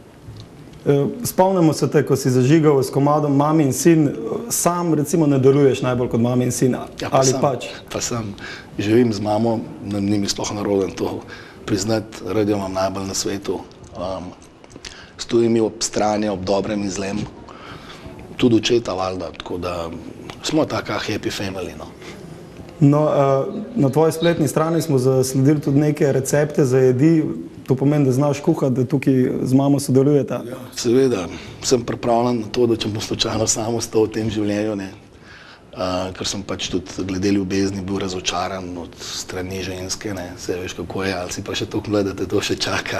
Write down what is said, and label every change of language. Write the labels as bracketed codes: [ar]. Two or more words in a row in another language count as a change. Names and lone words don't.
[sl] Spomnimo se te, ko si zažigal s komadom Mami in sin, sam recimo ne deluješ najbolj kot Mami in sin, ali pač? Pa sem, živim z mamo, ni mi sploh naroden to priznati, radio imam najbolj na svetu. Stoji mi ob strani, ob dobrem in zlem, tudi očeta valjda, tako da smo taka [en] happy family, [sl] no. No, na tvoji spletni strani smo zasledili tudi neke recepte za jedi, to pomeni, da znaš kuhati, da tukaj z mamo sodelujeta. Ja, seveda, sem pripravljen na to, da če bom slučajno sam ostal v tem življenju, ne, ker sem pač tudi glede ljubezni bil razočaran od strani ženske, ne, se veš kako je, ali si pa še toliko mlad, da te to še čaka.